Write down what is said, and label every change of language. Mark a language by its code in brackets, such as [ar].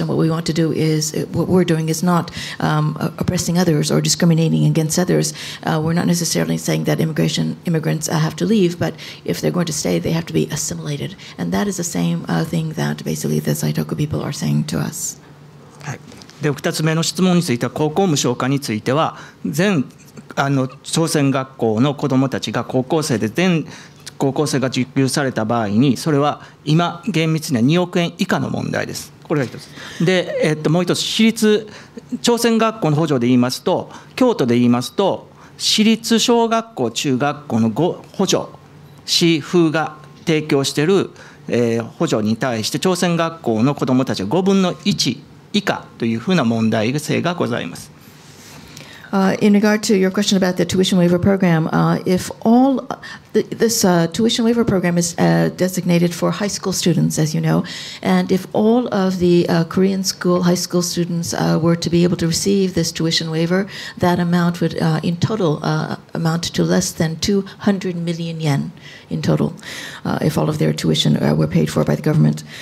[en] And what we want to do is, what we're doing is not oppressing others or discriminating against others. We're not necessarily saying that immigrants have to leave, but if they're going to stay, they have to be assimilated. And that is the same thing that basically the Zaitoku people are saying to us. [ja] で2つ目の質問については、高校無償化については、全朝鮮学校の子どもたちが高校生で全高校生が受給された場合に、それは今厳密には2億円以下の問題です。これが一つで、もう一つ、私立朝鮮学校の補助で言いますと、京都で言いますと、私立小学校中学校の補助、市府が提供している補助に対して、朝鮮学校の子どもたちは5分の1以下というふうな問題性がございます。 [en] In regard to your question about the tuition waiver program, if all this tuition waiver program is designated for high school students, as you know, and if all of the Korean high school students were to be able to receive this tuition waiver, that amount would in total amount to less than 200 million yen in total, if all of their tuition were paid for by the government.